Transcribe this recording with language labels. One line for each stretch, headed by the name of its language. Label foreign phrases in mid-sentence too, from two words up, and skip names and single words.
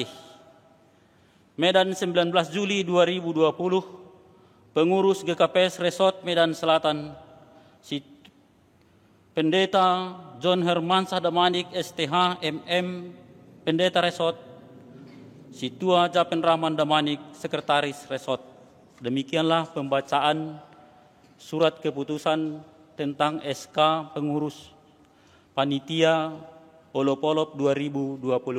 Indonesian: Medan 19 Juli 2020, Pengurus GKPS Resort Medan Selatan, Pendeta John Hermansah Damanik STH MM, Pendeta Resort, Situa Japen Rahman Damanik, Sekretaris Resort. Demikianlah pembacaan surat keputusan tentang SK Pengurus Panitia Olop-Olop 2020.